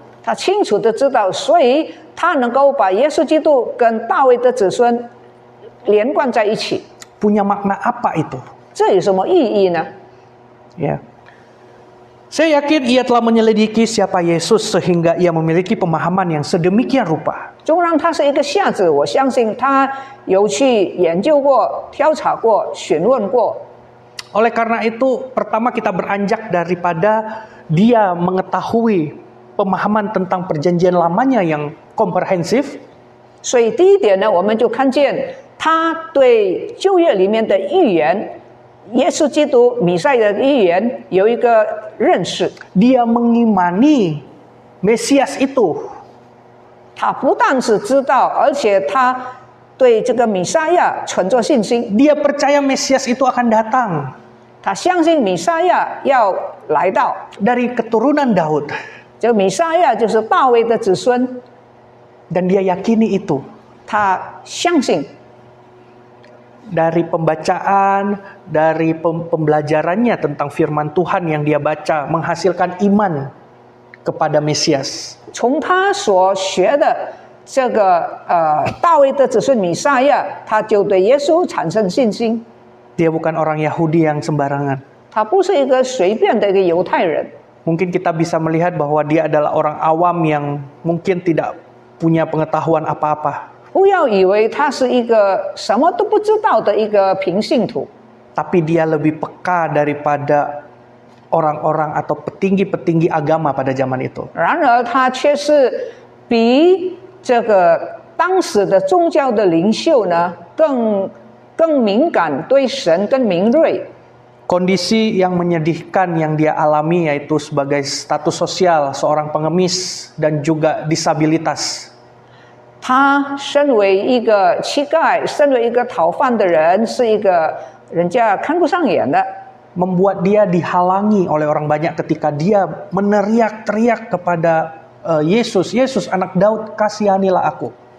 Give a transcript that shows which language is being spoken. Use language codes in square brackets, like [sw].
[zh] 他清楚的知道，所以他能够把耶稣基督跟大卫的子孙连贯在一起。 [id] Punya makna apa itu? [zh] 这有什么意义呢？ [id] Ya. Saya yakin ia telah menyelidiki siapa Yesus sehingga ia memiliki pemahaman yang sedemikian rupa. [zh] 纵然他是一个瞎子，我相信他有去研究过、调查过、询问过。 [id] Oleh karena itu, pertama kita beranjak daripada dia mengetahui pemahaman tentang perjanjian lamanya yang komprehensif. [zh] 所以第一点呢，我们就看见他对旧约里面的预言，耶稣基督弥赛亚的预言有一个认识。 [id] Dia mengimani Mesias itu. [zh] 他不但是知道，而且他对这个弥赛亚存着信心， [id] Dia percaya Mesias itu akan datang [zh] 他相信弥赛亚要来到。 [id] dari keturunan Daud. [zh] 这个弥赛亚就是大卫的子孙， [id] Dan dia yakini itu. [zh] 他相信。 [id] Dari pembacaan, dari pembelajarannya tentang firman Tuhan yang dia baca, menghasilkan iman kepada Mesias. [zh] 从他所学的这个大卫的子孙弥赛亚，他就对耶稣产生信心。 [id] Dia bukan orang Yahudi yang sembarangan. [zh] 他不是一个随便的一个犹太人。 [id] Mungkin kita bisa melihat bahwa dia adalah orang awam yang mungkin tidak punya pengetahuan apa-apa. [zh] 不要以为他是一个什么都不知道的一个平信徒， [id] Tapi dia lebih peka daripada orang-orang atau petinggi-petinggi agama pada zaman itu. [zh] 然而他却是比这个当时的宗教的领袖呢更敏感，对神更敏锐。 [id] Kondisi yang menyedihkan yang dia alami yaitu sebagai status sosial seorang pengemis dan juga disabilitas. [zh] 他身为一个乞丐，身为一个讨饭的人，是一个人家看不上眼的。 [id] Membuat dia dihalangi oleh orang banyak ketika dia meneriak-teriak kepada Yesus, Yesus anak Daud, kasihanilah aku.